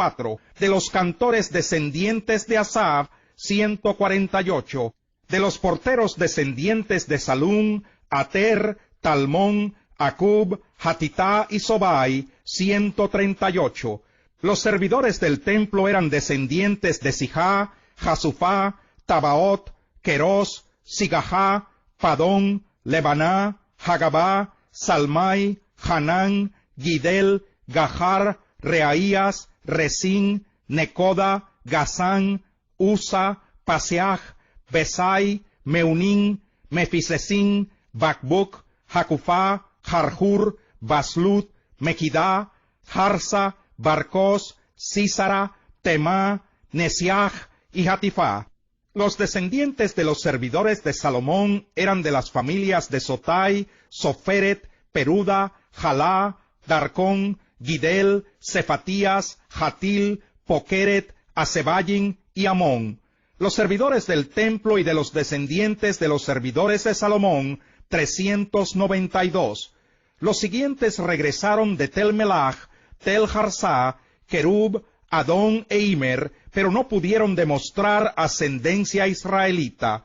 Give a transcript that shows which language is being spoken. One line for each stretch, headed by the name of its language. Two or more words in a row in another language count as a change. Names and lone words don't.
Spanish: De los cantores descendientes de Asaf, 148. De los porteros descendientes de Salum, Ater, Talmón, Acub, Hatitá y Sobai, 138. Los servidores del templo eran descendientes de Sijá, Jasufá, Tabaot, Queros, Sigajá, Padón, Lebaná, Hagabá, Salmai, Hanán, Gidel, Gahar, Reaías, Resín, Necoda, Gazán, Usa, Paseaj, Besai, Meunín, Mefisesín, Bacbuc, Jacufá, Jarjur, Baslut, Mequidá, Jarsa, Barcos, Sísara, Temá, Nesiaj y Hatifá. Los descendientes de los servidores de Salomón eran de las familias de Sotai, Soferet, Peruda, Jalá, Darcón, Gidel, Cefatías, Hatil, Poqueret, Asebayin y Amón. Los servidores del templo y de los descendientes de los servidores de Salomón, 392. Los siguientes regresaron de Tel Melach, Tel Harsá, Kerub, Adón e Imer, pero no pudieron demostrar ascendencia israelita.